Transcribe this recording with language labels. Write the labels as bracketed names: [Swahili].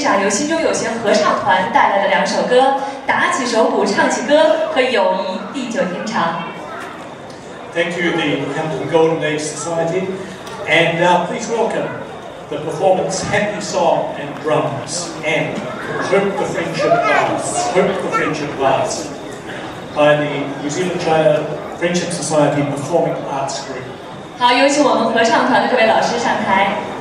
[Chinese] 心中有情合唱团带来的两首歌，打起手鼓唱起歌和友谊地久天长。 [English] Thank you, the Hamilton Golden Age Society, and now please welcome the performance Happy Song and Drums and Hope the Friendship Lasts, Hope the Friendship Lasts by the New Zealand China Friendship Society Performing Arts Group. [Chinese] 好，有请我们合唱团的各位老师上台。